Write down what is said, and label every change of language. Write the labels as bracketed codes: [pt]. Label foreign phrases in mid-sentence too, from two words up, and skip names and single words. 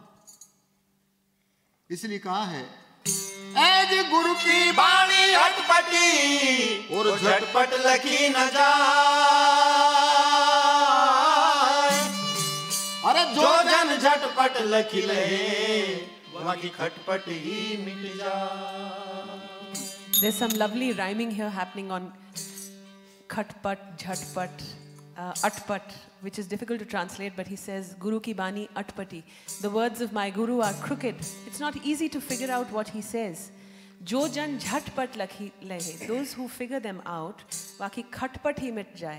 [hi] इसलिए कहा है एज गुरु की वाणी अटपटी और झटपट लखी न जाए। अरे जो जन झटपट लखी ले बाकी खटपट ही मिट जाए। [en] There's some lovely rhyming here happening on [hi] खटपट, झटपट, अटपट, [en] which is difficult to translate, but he says, [hi] गुरु की बानी अटपटी. [en] The words of my Guru are crooked. It's not easy to figure out what he says. [hi] जो जन झटपट लखी लेहे. [en] Those who figure them out, [hi] वाकी खटपट ही मिट जाए.